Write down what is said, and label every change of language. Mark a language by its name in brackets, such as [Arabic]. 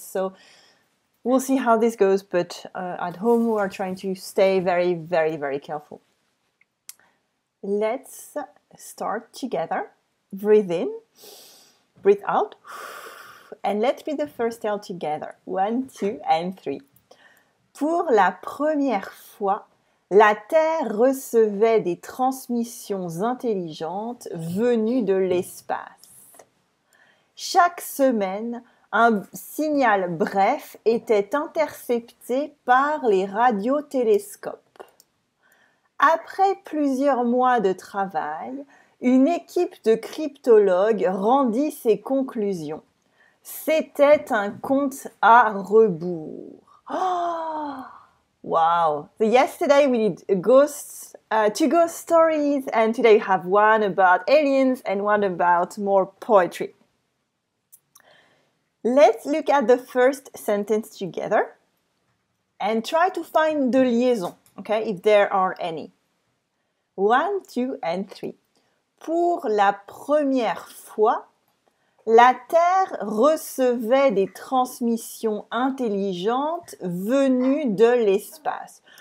[English] So we'll see how this goes, but at home we are trying to stay very, very, very careful. Let's start together. Breathe in, breathe out, and let's read the first tale together. 1, 2, and 3. [French] Pour la première fois, la Terre recevait des transmissions intelligentes venues de l'espace. Chaque semaine, un signal bref était intercepté par les radiotélescopes. Après plusieurs mois de travail, une équipe de cryptologues rendit ses conclusions. C'était un compte à rebours. [English] Oh, wow! So yesterday we did two ghost stories, and today we have one about aliens and one about more poetry. Let's look at the first sentence together and try to find the liaison, okay, if there are any. 1, 2, and 3. [French] Pour la première fois, la Terre recevait des transmissions intelligentes venues de l'espace.